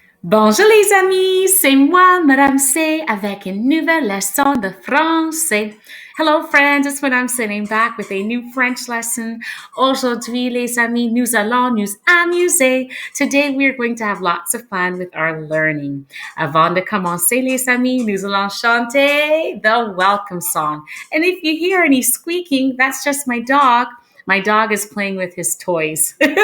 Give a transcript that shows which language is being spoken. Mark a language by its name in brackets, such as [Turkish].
[French] Bonjour les amis, c'est moi, Madame C, avec une nouvelle leçon de français. [English] Hello friends, it's Madame sitting back with a new French lesson. [French] Aujourd'hui, les amis, nous allons nous amuser. [English] Today, we're going to have lots of fun with our learning. [French] Avant de commencer, les amis, nous allons chanter [English] the welcome song. And if you hear any squeaking, that's just my dog. My dog is playing with his toys.